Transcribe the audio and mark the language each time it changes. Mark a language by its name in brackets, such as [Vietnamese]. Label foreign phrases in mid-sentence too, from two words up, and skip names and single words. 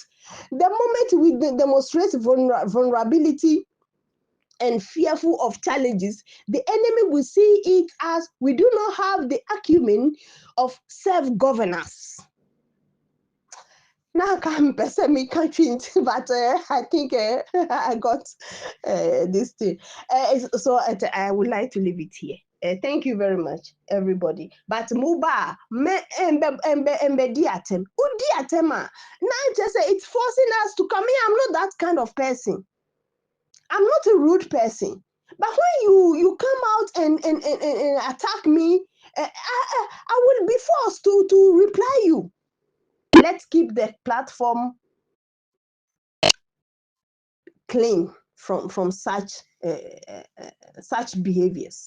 [English] The moment we demonstrate vulnerability and fearful of challenges, the enemy will see it as we do not have the acumen of self-governance. Now I'm me country, but I think I got this thing. So I would like to leave it here. Thank you very much, everybody. But Muba, embe diatem, udiatema. Now just say it's forcing us to come here. I'm not that kind of person. I'm not a rude person. But when you come out and attack me, I will be forced to reply you. Let's keep the platform clean from such behaviors.